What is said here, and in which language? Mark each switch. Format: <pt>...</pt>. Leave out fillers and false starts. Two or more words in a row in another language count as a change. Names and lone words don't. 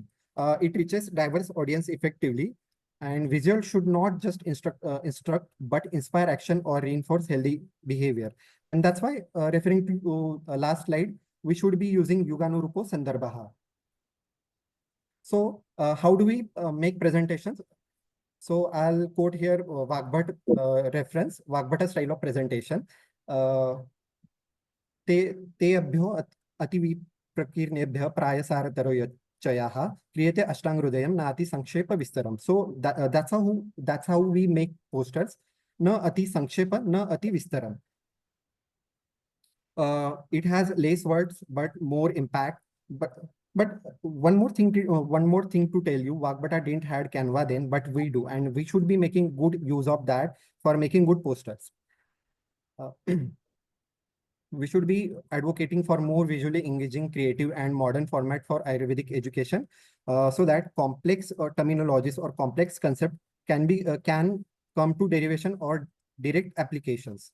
<en>It reaches diverse audience effectively, and visual should not just instruct but inspire action or reinforce healthy behavior. And that's why referring to last slide, we should be using</en> <sa>युगानुरूप सन्दर्भ.</sa> <en>So how do we make presentations? So I'll quote here Vagbhat reference, Vagbhata style of presentation.</en> <sa>ते अभ्यो अति प्रकीर्णेभ्यः प्रायसारतरो च्छयः क्रियते अष्टाङ्गहृदयम् नाति संक्षेप विस्तरम्.</sa> <en>So that's how we make posters.</en> <sa>न अति संक्षेप, न अति विस्तरम्.</sa> <en>It has less words but more impact. But one more thing to tell you, Vagbhata didn't had Canva then, but we do, and we should be making good use of that for making good posters. We should be advocating for more visually engaging, creative, and modern format for Ayurvedic education, so that complex terminologies or complex concept can come to derivation or direct applications.</en>